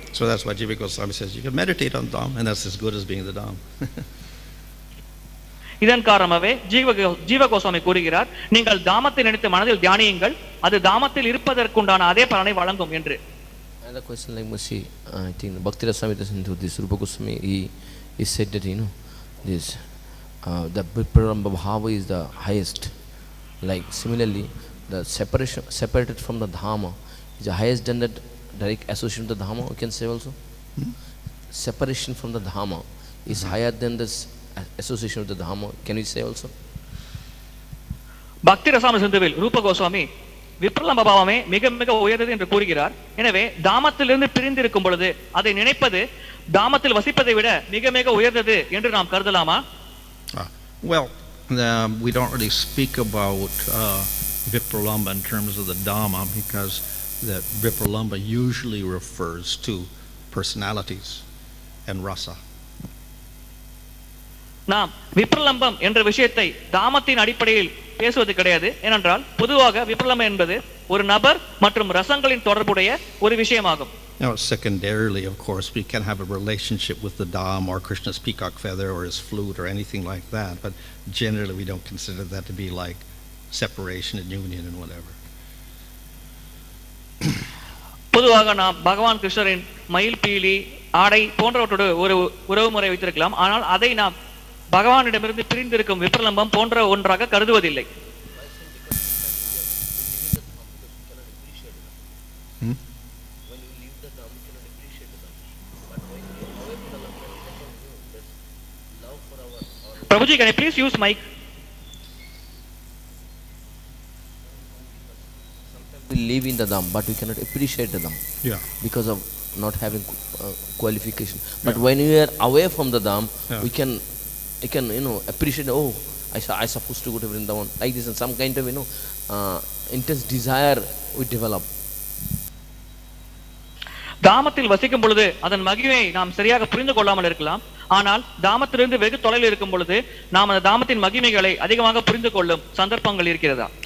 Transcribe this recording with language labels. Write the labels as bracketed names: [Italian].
[English] So that's why Jiva Goswami says you can meditate on dham, and that's as good as being the dham. [Tamil] இதன் காரணமாகவே ஜீவ கோஸ்வாமி கூறுகிறார், நீங்கள் தாமத்தை நினைத்து மனதில் தியானியுங்கள், அது தாமத்தில் இருப்பதற்குண்டான அதே பலனை வழங்கும் என்று. [English] Another question like Musi, I think Bhakti Rasami into this Rupa Goswami, he said that this the Vipralambha bhava is the highest. Like similarly, the separated from the dhamma is the highest than that direct association with the dhamma. We can say also, separation from the dhamma is higher than this association with the dhamma. Can we say also? [Tamil] பக்தி ரசாமி சிந்துவில் ரூப கோஸ்வாமி விப்ரலம்ப பாவமே மிக மிக உயர்ந்தது என்று கூறுகிறார். எனவே தாமத்திலிருந்து பிரிந்து இருக்கும் பொழுது அதை நினைப்பது தாமத்தில் வசிப்பதை விட மிக மிக உயர்ந்தது என்று நாம் கருதலாமா? [English] Well, we don't really speak about Vipralambha in terms of the Dhamma, because that Vipralambha usually refers to personalities and rasa. [Tamil] நாம் விப்ரலம்பம் என்ற விஷயத்தை தாமத்தின் அடிப்படையில் பேசுவது கிடையாது. ஏனென்றால் பொதுவாக விப்ரலம்பம் என்பது ஒரு நபர் மற்றும் ரசங்களின் தொடர்புடைய ஒரு விஷயமாகும். [English] Secondarily, of course, we can have a relationship with the dham or Krishna's peacock feather or his flute or anything like that, but generally we don't consider that to be like separation and union and whatever. [Tamil] பொதுவாக நாம் பகவான் கிருஷ்ணரின் மயில் பீலி ஆடை போன்றவற்றோடு ஒரு உறவு முறை வைத்திருக்கலாம். ஆனால் அதை நாம் பகவானிடமிருந்து பிரிந்திருக்கும் விப்ரலம்பம் போன்ற ஒன்றாக கருதுவதில்லை. [English] Prabhuji, can you please use mic? We live in the dham, but we cannot appreciate the dham. Yeah. Because of not having qualification. But when we are away from the dham, we can appreciate. Oh, I supposed to go to Vrindavan like this, and some kind of intense desire we develop. [Tamil] தாமத்தில் வசிக்கும் பொழுது அதன் மகிமையை நாம் சரியாக புரிந்து கொள்ளாமல் இருக்கலாம். ஆனால் தாமத்திலிருந்து வெகு தொலைவில் இருக்கும் பொழுது நாம் அந்த தாமத்தின் மகிமைகளை அதிகமாக புரிந்து கொள்ளும் சந்தர்ப்பங்கள் இருக்கிறதா?